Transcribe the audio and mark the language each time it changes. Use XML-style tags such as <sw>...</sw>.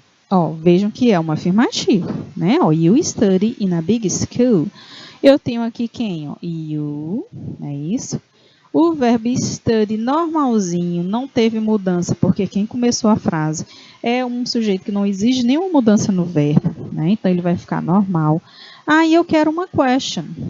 <pt>Ó, vejam que é uma afirmativa, né?</pt> <en>Ó, you study in a big school.</en> <pt>Eu tenho aqui quem? Ó, you, é isso? O verbo study normalzinho, não teve mudança, porque quem começou a frase é um sujeito que não exige nenhuma mudança no verbo, né? Então ele vai ficar normal. Aí eu quero uma question.</pt>